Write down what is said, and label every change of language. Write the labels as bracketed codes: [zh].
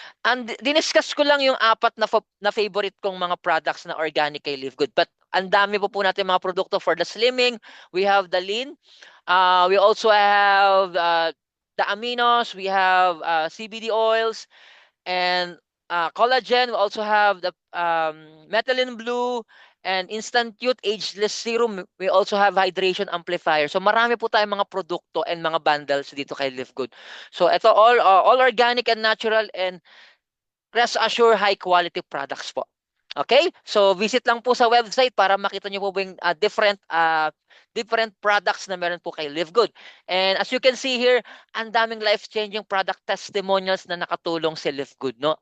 [tl] And diniscuss ko lang yung apat na favorite kong mga products na organic kay Live Good. But ang dami po natin mga produkto for the slimming. [en] We have the lean. We also have the aminos. We have CBD oils and collagen. We also have the methylene blue and instant youth ageless serum. We also have hydration amplifier. [tl] So marami po tayong mga produkto and mga bundles dito kay Live Good. [en] So ito all organic and natural and rest assure high quality products po. [tl] Okay? So visit lang po sa website para makita niyo po yung different products na meron po kay Live Good. [en] And as you can see here, [tl] ang daming life-changing product testimonials na nakatulong si Live Good, no?